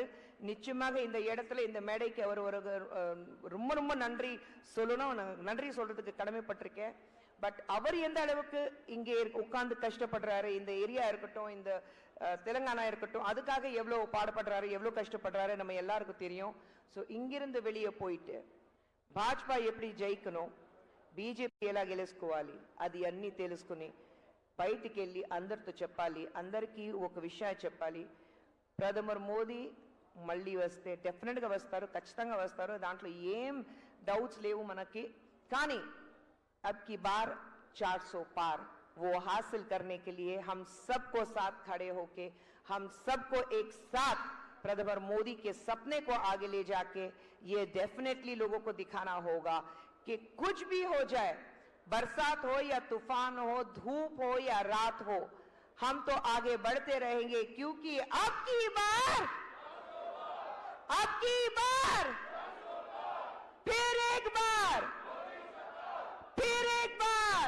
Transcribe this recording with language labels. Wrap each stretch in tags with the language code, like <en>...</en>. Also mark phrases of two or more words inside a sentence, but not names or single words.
<ta>நிச்சயமாக இந்த இடத்துல இந்த மேடைக்கு அவர் ஒரு ரொம்ப ரொம்ப நன்றி சொல்லணும், நன்றி சொல்றதுக்கு கடமைப்பட்டிருக்கேன். பட் அவர் எந்த அளவுக்கு இங்கே உட்கார்ந்து கஷ்டப்படுறாரு, இந்த ஏரியா இருக்கட்டும், இந்த தெலுங்கானா இருக்கட்டும், அதுக்காக எவ்வளவு பாடுபடுறாரு, எவ்வளவு கஷ்டப்படுறாரு நம்ம எல்லாருக்கும் தெரியும். ஸோ இங்கிருந்து வெளியே போயிட்டு భాజపా எப்படி జయికணும்,</ta> <te>బీజేపీ ఎలా గెలుచుకోవాలి, అది అన్ని తెలుసుకుని బయటికి వెళ్ళి అందరితో చెప్పాలి, అందరికీ ఒక విషయం చెప్పాలి. ప్రధాని మోదీ మళ్ళీ వస్తే డెఫినెట్గా వస్తారు, ఖచ్చితంగా వస్తారు, దాంట్లో ఏం డౌట్స్ లేవు మనకి.</te> <hi>కానీ अब की बार 400 पार वो हासिल करने के लिए हम सबको साथ खड़े होके, हम सबको एक साथ प्रधानमंत्री मोदी के सपने को आगे ले जाके ये डेफिनेटली लोगों को दिखाना होगा कि कुछ भी हो जाए, बरसात हो या तूफान हो, धूप हो या रात हो, हम तो आगे बढ़ते रहेंगे, क्योंकि अब की बार अब की बार, फिर एक बार, फिर एक बार।</hi>